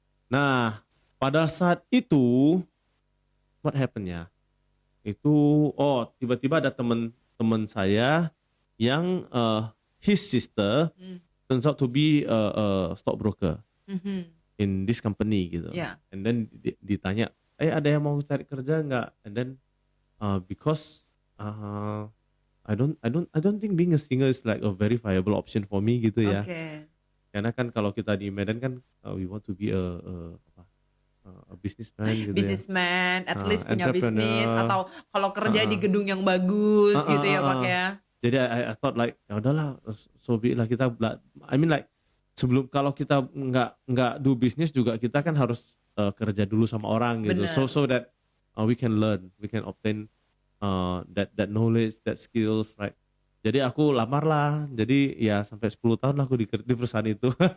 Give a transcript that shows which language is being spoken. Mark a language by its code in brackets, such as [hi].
[id] Nah, pada saat itu [en] what happened [id] ya? Itu tiba-tiba ada teman saya yang [en] his sister turns out to be a stockbroker in this company gitu. Yeah. And then [id] ditanya, ada yang mau cari kerja nggak? [en] And then because I don't think being a singer is like a very viable option for me gitu ya. [id] Oke. Karena kan kalau kita di Medan kan [en] we want to be a businessman [id] gitu [en] Businessman, at least [id] punya [en] entrepreneur. [id] bisnis atau kalau kerja di gedung yang bagus gitu ya Pak ya. [en] Jadi I thought like [id] ya udahlah, [en] so be it lah kita. I mean like [id] sebelum kalau kita nggak do bisnis juga kita kan harus kerja dulu sama orang gitu. Bener. [en] So that we can learn, we can obtain that knowledge, that skills, right? [id] Jadi aku lamar lah. Jadi ya sampai 10 tahun lah aku di perusahaan itu.